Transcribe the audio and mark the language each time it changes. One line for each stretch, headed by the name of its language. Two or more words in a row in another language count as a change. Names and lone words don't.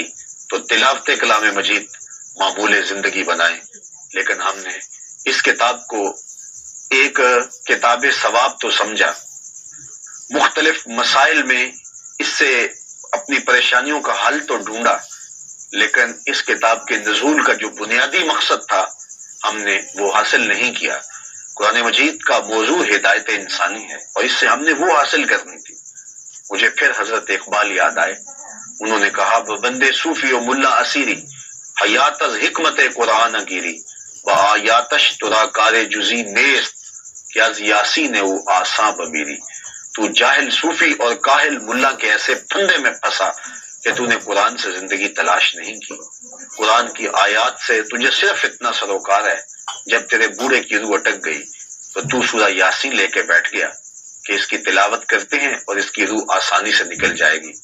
Urdu: تو تلاوت کلام مجید معمول زندگی بنائیں، لیکن ہم نے اس کتاب کو ایک کتاب ثواب تو سمجھا، مختلف مسائل میں اس سے اپنی پریشانیوں کا حل تو ڈھونڈا، لیکن اس کتاب کے نزول کا جو بنیادی مقصد تھا ہم نے وہ حاصل نہیں کیا۔ قرآن مجید کا موضوع ہدایت انسانی ہے، اور اس سے ہم نے وہ حاصل کرنی تھی۔ مجھے پھر حضرت اقبال یاد آئے، انہوں نے کہا
Persian: بندے صوفی و ملا اسیری، حیات از حکمت قرآن گیری، و آیاتش ترا کار جزی نیست، کہ از یاسین او آساں بمیری۔
Urdu: تو جاہل صوفی اور کاہل ملا کے ایسے پھندے میں پھنسا کہ تو نے قرآن سے زندگی تلاش نہیں کی۔ قرآن کی آیات سے تجھے صرف اتنا سروکار ہے، جب تیرے بوڑھے کی روح اٹک گئی تو تو سورہ یاسین لے کے بیٹھ گیا کہ اس کی تلاوت کرتے ہیں اور اس کی روح آسانی سے نکل جائے گی۔